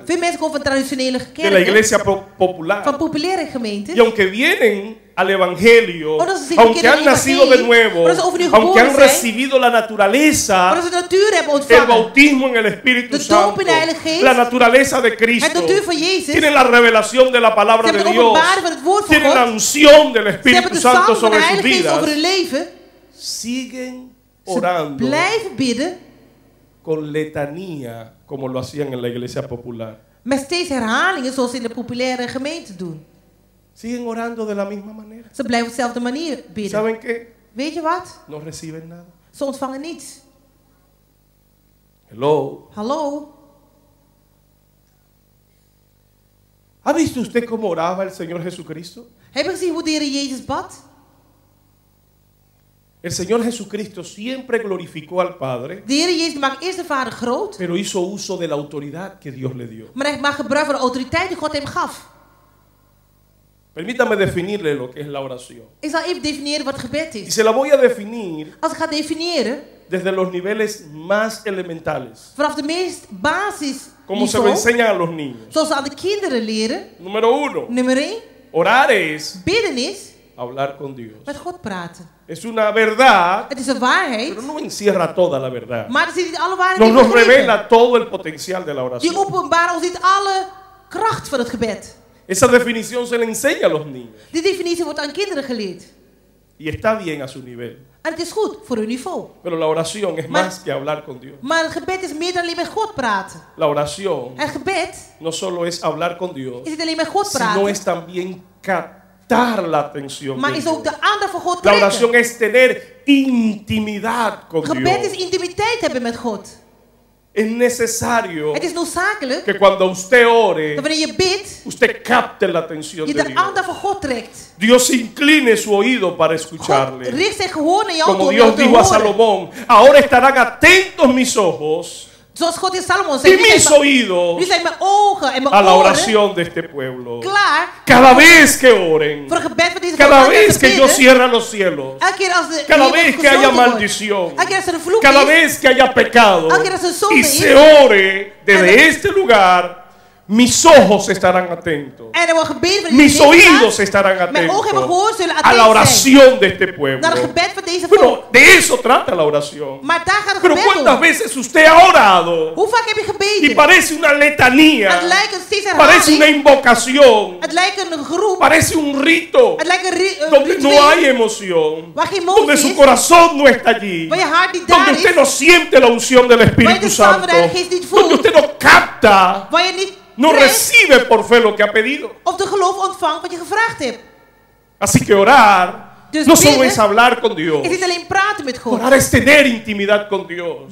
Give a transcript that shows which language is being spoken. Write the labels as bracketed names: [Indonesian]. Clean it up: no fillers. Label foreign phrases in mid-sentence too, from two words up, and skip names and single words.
[Dutch] Veel mensen komen van traditionele [Spanish] de la [Dutch] kerken, [Spanish] iglesia [Dutch] van [Spanish] popular. [Dutch] populaire gemeenten. [Spanish] Y aunque vienen al evangelio, [Dutch] Omdat ze zich [Spanish] aunque [Dutch] bekennen [Spanish] han [Dutch] in het [Spanish] nacido de [Dutch] evangelie, [Spanish] nuevo, [Dutch] omdat ze overnieuw [Spanish] aunque han [Dutch] geboren zijn, [Spanish] recibido la naturaleza, [Dutch] omdat ze de natuur hebben [Spanish] el [Dutch] ontvangen. [Spanish] bautismo en el Espíritu [Dutch] De doop [Spanish] Santo, [Dutch] in de Heilige Geest, [Spanish] la naturaleza de [Dutch] Het [Spanish] Cristo, [Dutch] natuur van Jezus. [Spanish] tienen la revelación de la palabra [Dutch] Ze [Spanish] de [Dutch] hebben de [Spanish] Dios, [Dutch] openbaring van het woord van [Spanish] tienen la [Dutch] God. [Spanish] unción del [Dutch] Ze hebben [Spanish] Espíritu [Dutch] de [Spanish] Santo [Dutch] zalm van de [Spanish] sobre sus [Dutch] Heilige Geest over hun [Spanish] vidas, [Dutch] leven. [Spanish] siguen [Dutch] Ze [Spanish] orando [Dutch] blijven bidden [Spanish] con letanía como lo hacían en la iglesia popular. [Dutch] met steeds herhalingen zoals ze in de populaire gemeente doen. [Spanish] Siguen orando de la misma manera. [Dutch] Ze blijven op dezelfde manier bidden. [Spanish] ¿Saben qué? [Dutch] Weet je wat? [Spanish] No reciben nada. [Dutch] Ze ontvangen niets. Hello. Hallo? [Spanish] ¿Ha visto usted cómo oraba el Señor Jesucristo? [Dutch] Heb je gezien hoe de Heer Jezus bad? [Spanish] El Señor Jesucristo siempre glorificó al Padre, [Dutch] De Heer Jezus maakt eerst de Vader groot, [Spanish] pero hizo uso de la autoridad que Dios le dio. [Dutch] maar hij maakt gebruik van de autoriteit die God hem gaf. [Spanish] Permítame definirle lo que es la oración. [Dutch] Ik zal even definiëren wat gebed [Spanish] Y [Dutch] is. [Spanish] se la voy a definir [Dutch] Als ik ga definiëren, [Spanish] desde los niveles más elementales, [Dutch] vanaf de meest basis [Spanish] como se lo [Dutch] niveau, [Spanish] enseñan a los niños. [Dutch] zoals ze aan de kinderen leren. [Spanish] Número 1, [Dutch] Nummer 1, [Spanish] orar es [Dutch] bidden is [Spanish] hablar con Dios. [Dutch] met God praten. [Spanish] Es una verdad, [Dutch] Het is een waarheid, [Spanish] pero no encierra toda la verdad. [Dutch] maar er zit niet alle waarheid [Spanish] No [Dutch] in [Spanish] nos [Dutch] begrepen. [Spanish] revela todo el potencial de la [Dutch] Die [Spanish] oración. [Dutch] openbaren ons niet alle kracht van het gebed. [Spanish] Esa definición se le enseña a los niños [Dutch] Die definitie wordt aan kinderen geleerd. [Spanish] y está bien a su nivel. [Dutch] En het is goed voor hun niveau. [Spanish] Pero la oración es [Dutch] Maar- [Spanish] más que hablar con Dios. [Dutch] Maar het gebed is meer dan alleen met God praten. [Spanish] La oración [Dutch] Het gebed [Spanish] no solo es hablar con Dios, [Dutch] is niet alleen met God [Spanish] sino [Dutch] praten, [Spanish] es también captar la atención [Dutch] maar [Spanish] de [Dutch] is [Spanish] Dios. [Dutch] ook de aandacht van God [Spanish] La oración [Dutch] trekken. [Spanish] es tener intimidad con [Dutch] Gebed is [Spanish] Dios. [Dutch] intimiteit hebben met God. [Spanish] Es necesario [Dutch] Het is noodzakelijk [Spanish] que cuando usted ore, [Dutch] dat wanneer je bidt, [Spanish] usted capte la atención [Dutch] je [Spanish] de [Dutch] de [Spanish] Dios. [Dutch] aandacht van God trekt. [Spanish] Dios incline su oído para [Dutch] God [Spanish] escucharle. [Dutch] richt zijn gehoor naar jou toe [Spanish] Como [Dutch] om jou [Spanish] Dios [Dutch] te [Spanish] dijo a [Dutch] horen. [Spanish] Salomón, ahora estarán atentos mis ojos [Dutch] Zoals God in Salomon [Spanish] y [Dutch] zei, [Spanish] mis [Dutch] nu [Spanish] oídos [Dutch] zijn mijn ogen en mijn [Spanish] a la [Dutch] oren [Spanish] oración de este pueblo. [Dutch] klaar [Spanish] Cada vez que oren, [Dutch] voor het gebed van deze [Spanish] cada [Dutch] volk [Spanish] vez [Dutch] te [Spanish] que Dios [Dutch] bidden. [Spanish] cierra los cielos, [Dutch] Elke keer als de [Spanish] cada [Dutch] hemel [Spanish] vez que [Dutch] gesloten [Spanish] haya [Dutch] wordt, [Spanish] maldición, [Dutch] elke keer als er een vloek [Spanish] cada [Dutch] is, [Spanish] vez que haya pecado [Dutch] elke keer als er zonde [Spanish] y [Dutch] is, [Spanish] se ore desde este lugar, mis ojos estarán atentos. [Dutch] en er wordt gebeden van [Spanish] Mis [Dutch] deze [Spanish] oídos [Dutch] plaats, [Spanish] estarán [Dutch] mijn ogen en mijn [Spanish] atentos [Dutch] gehoor zullen [Spanish] a la [Dutch] attent zijn [Spanish] oración de este pueblo. [Dutch] naar het gebed van deze [Spanish] Bueno, [Dutch] volk. [Spanish] de eso trata la oración. [Dutch] Maar daar gaat het [Spanish] Pero [Dutch] gebed [Spanish] ¿cuántas [Dutch] om. [Spanish] veces usted ha orado [Dutch] Hoe vaak heb je [Spanish] y [Dutch] gebeden? [Spanish] parece una letanía, [Dutch] Het lijkt een steeds [Spanish] parece una [Dutch] herhaling. [Spanish] invocación, [Dutch] Het lijkt een geroep. [Spanish] parece un rito [Dutch] Het lijkt een [Spanish] donde no [Dutch] ritueel [Spanish] hay emoción, [Dutch] waar geen [Spanish] donde [Dutch] emotie [Spanish] su [Dutch] is, [Spanish] corazón no está allí, [Dutch] waar je hart niet [Spanish] donde [Dutch] daar [Spanish] usted [Dutch] is, [Spanish] no siente la unción del Espíritu [Dutch] de salve [Spanish] Santo, [Dutch] de Heilige Geest niet [Spanish] donde [Dutch] voelt. [Spanish] usted no capta, [Dutch] waar je niet [Spanish] no [Dutch] trekt [Spanish] recibe por fe lo que ha pedido. [Dutch] of de geloof ontvangt wat je gevraagd hebt. [Spanish] Así que orar [Dutch] Dus [Spanish] no solo [Dutch] bidden [Spanish] es hablar con Dios, [Dutch] is niet alleen praten met God. [Spanish] orar es tener intimidad con Dios.